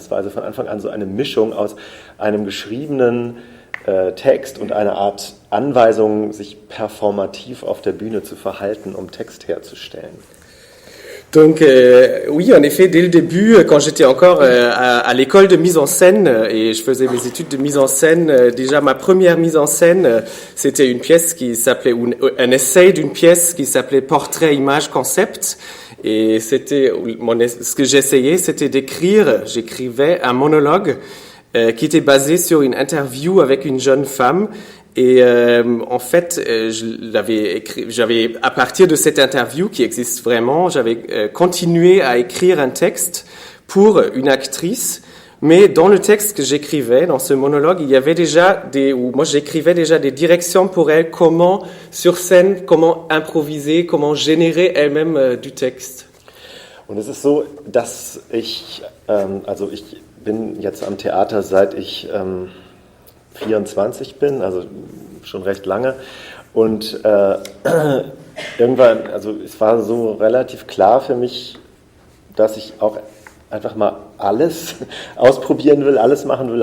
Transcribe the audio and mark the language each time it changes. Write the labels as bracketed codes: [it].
[de] Das war also von Anfang an so eine Mischung aus einem geschriebenen Text und eine Art Anweisung, sich performativ auf der Bühne zu verhalten, um Text herzustellen. [fr] Donc oui, en effet, dès le début, quand j'étais encore à l'école de mise en scène et je faisais mes études de mise en scène, déjà ma première mise en scène, c'était une pièce qui s'appelait, un essai d'une pièce qui s'appelait Portrait, Image, Concept. Et c'était ce que j'essayais, c'était j'écrivais un monologue qui était basé sur une interview avec une jeune femme. Et en fait, j'avais à partir de cette interview qui existe vraiment, j'avais continué à écrire un texte pour une actrice. Mais dans le texte que j'écrivais, dans ce monologue, il y avait déjà moi j'écrivais déjà des directions pour elle, comment sur scène, comment improviser, comment générer elle-même du texte. [de] Und es ist so, dass ich bin jetzt am Theater seit ich 24 bin, also schon recht lange. Und irgendwann, also es war so relativ klar für mich, dass ich auch einfach mal alles ausprobieren will, alles machen will.